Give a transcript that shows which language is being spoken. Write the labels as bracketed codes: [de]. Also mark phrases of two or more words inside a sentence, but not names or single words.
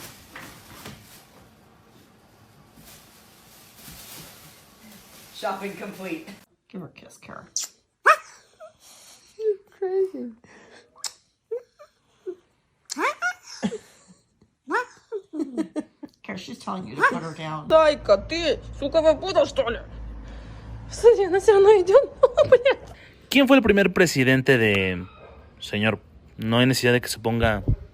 [en] Shopping complete. Give her a kiss, Kara. You're crazy. Kara, she's telling you to put her down. [ru] Дай-ка ты, сука, попутал, что ли? Смотри, она все равно идет. Блядь. [es] ¿Quién fue el primer presidente de... Señor, no hay necesidad de que se ponga...